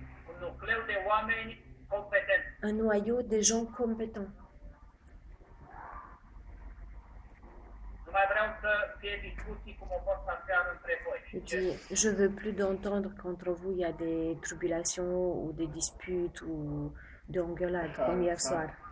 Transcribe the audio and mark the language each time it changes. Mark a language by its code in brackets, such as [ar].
[ro] Un nucleu de oameni competenți. [fr] Un noyau de gens compétents. [ro] Nu mai vreau să fie discuții cum au fost aseară între voi. [fr] Il dit, je veux plus d'entendre qu'entre vous il y a des tribulations ou des disputes ou de engueulades comme hier soir.